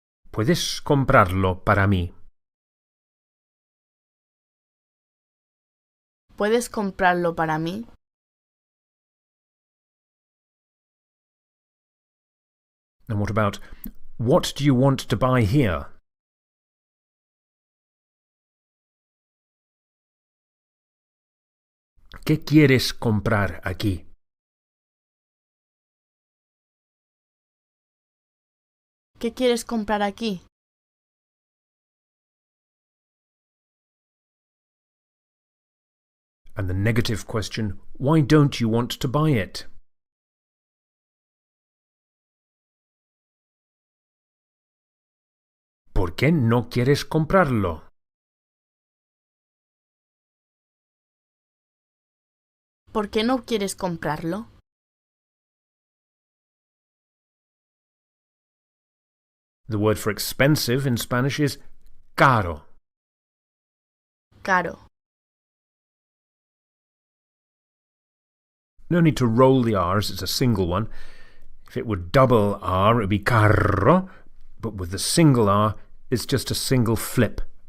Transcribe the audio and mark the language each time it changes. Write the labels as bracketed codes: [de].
[es] ¿Puedes comprarlo para mí? ¿Puedes comprarlo para mí? [en] And what about, what do you want to buy here? [es] ¿Qué quieres comprar aquí? ¿Qué quieres comprar aquí? [en] And the negative question, why don't you want to buy it? [es] ¿Por qué no quieres comprarlo? ¿Por qué no quieres comprarlo? [en] The word for expensive in Spanish is caro. [es] Caro. [en] No need to roll the R's, it's a single one. If it were double R, it would be carro, but with the single R, it's just a single flip.